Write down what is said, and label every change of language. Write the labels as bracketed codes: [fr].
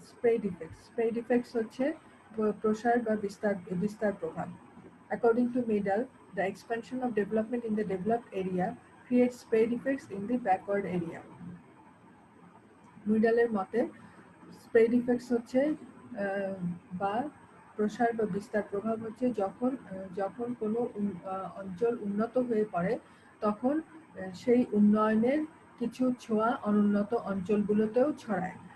[bn] Spread effects হচ্ছে প্রসার বা বিস্তার প্রভাব। [en] According to Middle, the expansion of development in the developed area creates spread effects in the backward area. [bn] মিডলের মতে spread effects হচ্ছে বা প্রসার বা বিস্তার প্রভাব হচ্ছে যখন কোনো অঞ্চল উন্নত হয়ে পড়ে, তখন সেই উন্নয়নের কিছু ছোঁয়া অনুন্নত অঞ্চলগুলোতেও ছড়ায়